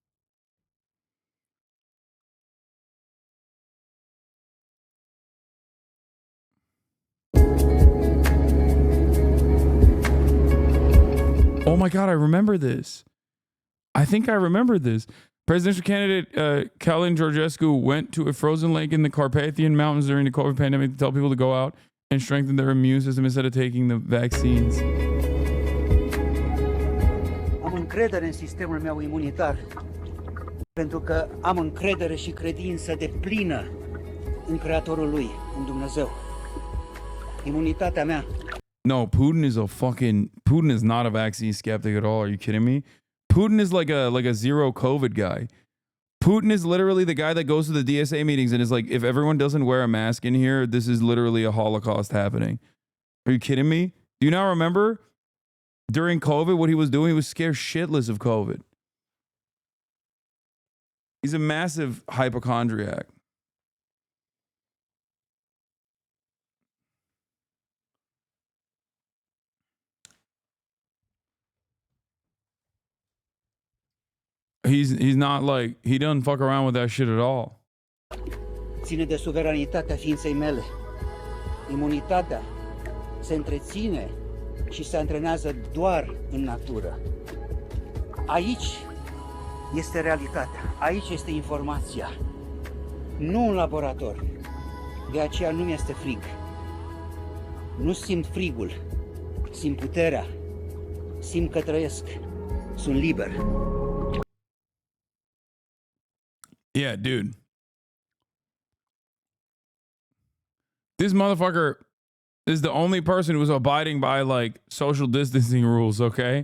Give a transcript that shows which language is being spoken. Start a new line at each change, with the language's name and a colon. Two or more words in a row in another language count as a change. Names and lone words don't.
English: Oh my God, I remember this. I think I remember this. Presidential candidate Kalin Georgescu went to a frozen lake in the Carpathian Mountains during the COVID pandemic to tell people to go out and strengthen their immune system instead of taking the vaccines.
Romanian: Am încredere în sistemul meu imunitar, pentru că am încredere și credință deplină în Creatorul lui, în Dumnezeu. Imunitatea mea.
English: No, Putin is not a vaccine skeptic at all. Are you kidding me? Putin is like a zero COVID guy. Putin is literally the guy that goes to the DSA meetings and is like, if everyone doesn't wear a mask in here, this is literally a Holocaust happening. Are you kidding me? Do you not remember during COVID what he was doing? He was scared shitless of COVID. He's a massive hypochondriac. He's not like, he doesn't fuck around with that shit at all.
Romanian: Ține de suveranitatea ființei mele. Imunitatea se întreține și se antrenează doar în natură. Aici este realitatea, aici este informația, nu în laborator. De aceea nu mi-este frig. Nu simt frigul, simt puterea, simt că trăiesc, sunt liber.
English: Yeah, dude. This motherfucker is the only person who's abiding by like social distancing rules, okay?